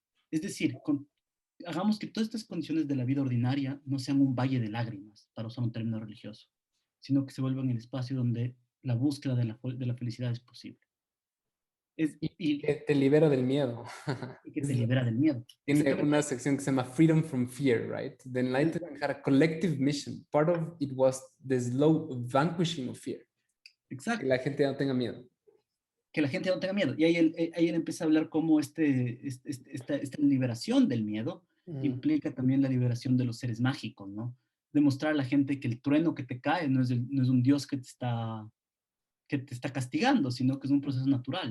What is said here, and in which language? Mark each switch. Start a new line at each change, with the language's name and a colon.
Spanish: Es decir, hagamos que todas estas condiciones de la vida ordinaria no sean un valle de lágrimas, para usar un término religioso, sino que se vuelvan el espacio donde la búsqueda de la felicidad es posible. Y Y que te libera del miedo. que te libera del miedo. Tiene Exactamente. una sección que se llama
English: Freedom from Fear, right? The Enlightenment had a collective mission. Part of it was the slow vanquishing of fear.
Spanish: Que Exacto. la gente no tenga miedo. Que la gente no tenga miedo. Y ahí él empieza a hablar cómo esta liberación del miedo Mm. implica también la liberación de los seres mágicos, ¿no? Demostrar a la gente que el trueno que te cae no es un dios que te está castigando, sino que es un proceso natural.